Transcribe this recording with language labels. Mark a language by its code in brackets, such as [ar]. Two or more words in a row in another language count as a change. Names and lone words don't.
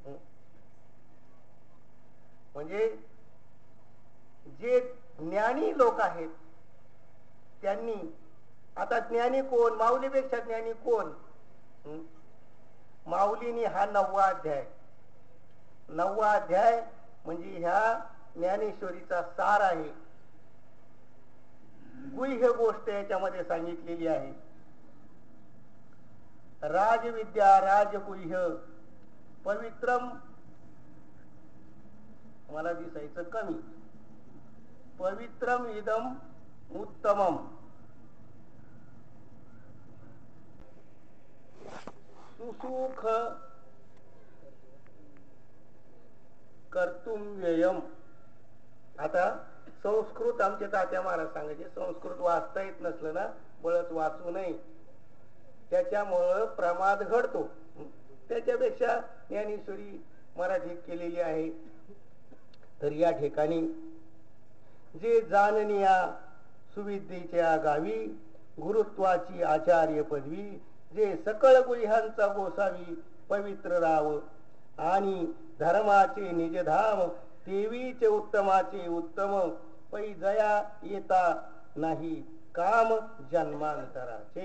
[mr] म्हणजे जे ज्ञानी लोक आहेत त्यांनी, आता ज्ञानी कोण, माऊलीपेक्षा ज्ञानी कोण? माऊलीनी हा 9वा अध्याय, 9वा अध्याय म्हणजे ह्या ज्ञानेश्वरीचा सार आहे. गुह्य गोष्ट याच्यामध्ये सांगितलेली आहे. [sa] राजविद्या राजगुह्य पवित्रम, [mr] मला दिसायचं कमी, [sa] पवित्रम इदम उत्तमम सुसुख कर्तुम व्ययम. [mr] आता संस्कृत आमचे तात्या महाराज सांगायचे, संस्कृत वाचता येत नसलं ना बळच वाचू नये, त्याच्यामुळं प्रमाद घडतो. त्याच्यापेक्षा ज्ञानेश्वरी मराठीत केलेली आहे. तर या ठिकाणी जे जाननिया सुविद्येच्या गावी गुरुत्वाची आचार्य पदवी जे सकळ गुह्यांचा गोसावी पवित्र राव आणि धर्माचे निजधाम देवीचे उत्तमाचे उत्तम पै जया येता नाही काम जन्मांतराचे.